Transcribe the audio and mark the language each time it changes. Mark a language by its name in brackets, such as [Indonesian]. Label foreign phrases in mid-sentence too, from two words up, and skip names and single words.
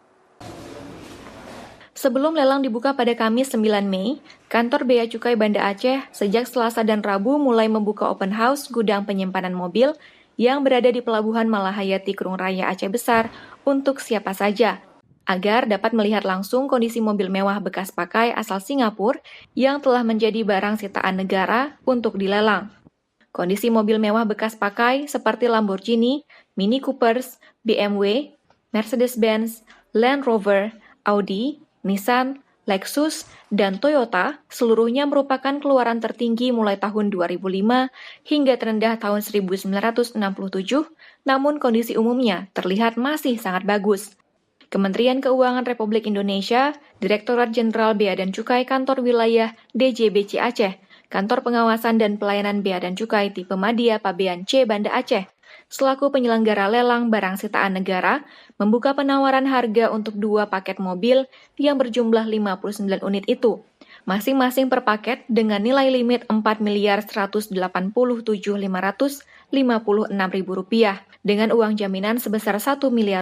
[Indonesian] Sebelum lelang dibuka pada Kamis 9 Mei, Kantor Bea Cukai Banda Aceh sejak Selasa dan Rabu mulai membuka [English] open house [Indonesian] gudang penyimpanan mobil yang berada di Pelabuhan Malahayati Krung Raya Aceh Besar untuk siapa saja, agar dapat melihat langsung kondisi mobil mewah bekas pakai asal Singapura yang telah menjadi barang sitaan negara untuk dilelang. Kondisi mobil mewah bekas pakai seperti Lamborghini, Mini Coopers, BMW, Mercedes-Benz, Land Rover, Audi, Nissan, Lexus, dan Toyota seluruhnya merupakan keluaran tertinggi mulai tahun 2005 hingga terendah tahun 1967, namun kondisi umumnya terlihat masih sangat bagus. Kementerian Keuangan Republik Indonesia, Direktorat Jenderal Bea dan Cukai Kantor Wilayah DJBC Aceh, Kantor Pengawasan dan Pelayanan Bea dan Cukai tipe Madya Pabean C Banda Aceh, selaku penyelenggara lelang barang sitaan negara, membuka penawaran harga untuk 2 paket mobil yang berjumlah 59 unit itu, masing-masing per paket dengan nilai limit Rp4.187.556.000 dengan uang jaminan sebesar Rp1 miliar.